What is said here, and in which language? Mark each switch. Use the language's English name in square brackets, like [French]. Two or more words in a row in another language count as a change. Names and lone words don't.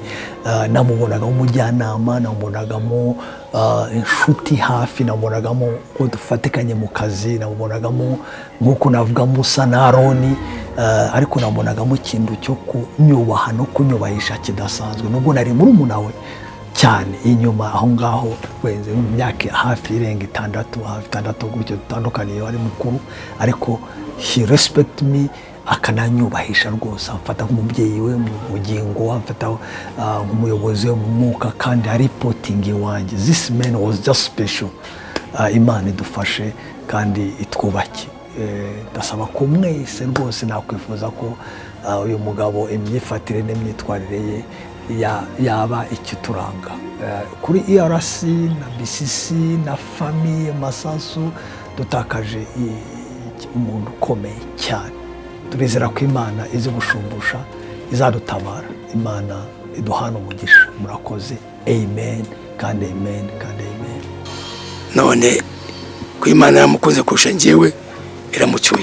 [Kinyarwanda] Namubonagamo umujyanama, namubonagamo inshuti hafi, namubonagamo ko dufatikanye mu kazi, namubonagamo nk'uko navugamo usa na Aroni. Ariko namubonagamo ikintu cyo kunyubaha no kunyubahisha kidasanzwe. Nubwo nari murumuna we cyane, inyuma aho ngaho wenze mu myaka hafi irenga 6 gutyo dutandukaniye, ari mukuru, ariko [English] he respect me, [Kinyarwanda] akananyubahisha rwose, amfata nk'umubyeyi we mu bugingo, amfata nk'umuyobozi we mu mwuka, kandi reporting wanjye. [English] This man was just special. [Kinyarwanda] Imana idufashe kandi itwubake. Ndasaba ko mwese rwose nakwifuza ko uyu mugabo imyifatire n'imyitwarire ye yaba ikituranga. Kuri ERC na BCC na famille Masasu dutakaje umuntu ukomeye cyane. Turizera ko Imana izi gushumbusha, izadutabara. Imana iduhana umugisha. Murakoze. Amen kandi amen kandi amen. None ko Imana yamukoze kurusha njyewe iramucyuye.